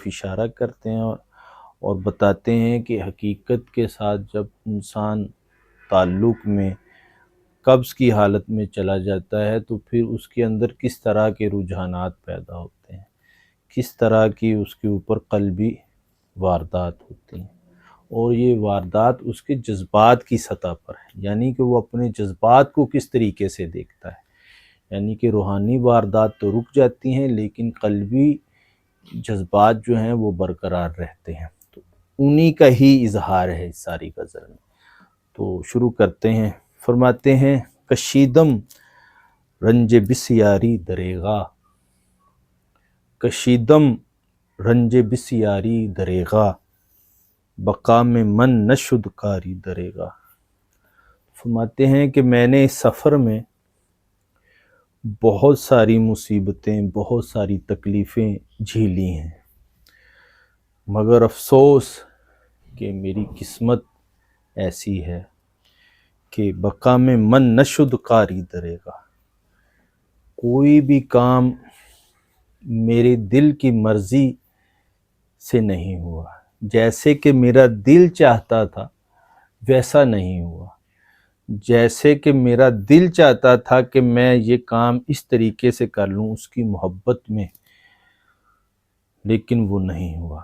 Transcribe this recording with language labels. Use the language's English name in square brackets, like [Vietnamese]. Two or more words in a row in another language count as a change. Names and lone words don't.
[Urdu] اشارہ کرتے ہیں اور بتاتے ہیں کہ حقیقت کے ساتھ جب انسان تعلق میں قبض کی حالت میں چلا جاتا ہے تو پھر اس کے اندر کس طرح کے رجحانات پیدا ہوتے ہیں، کس طرح کی اس کے اوپر قلبی واردات ہوتی ہیں، اور یہ واردات اس کے جذبات کی سطح پر ہے، یعنی کہ وہ اپنے جذبات کو کس طریقے سے دیکھتا ہے. یعنی کہ روحانی واردات تو رک جاتی ہیں لیکن قلبی جذبات جو ہیں وہ برقرار رہتے ہیں. تو انہی کا ہی اظہار ہے اس ساری غزل میں. تو شروع کرتے ہیں. فرماتے ہیں [Persian] کشیدم رنج بسیاری دریغا، کشیدم رنج بسیاری دریغا، بقا میں من نشد کاری دریغا. [Urdu] فرماتے ہیں کہ میں نے اس سفر میں بہت ساری مصیبتیں، بہت ساری تکلیفیں جھیلی ہیں، مگر افسوس کہ میری قسمت ایسی ہے کہ [Persian] بقا میں من نشد کاری دریغا، [Urdu] کوئی بھی کام میرے دل کی مرضی سے نہیں ہوا، جیسے کہ میرا دل چاہتا تھا ویسا نہیں ہوا، جیسے کہ میرا دل چاہتا تھا کہ میں یہ کام اس طریقے سے کر لوں اس کی محبت میں، لیکن وہ نہیں ہوا.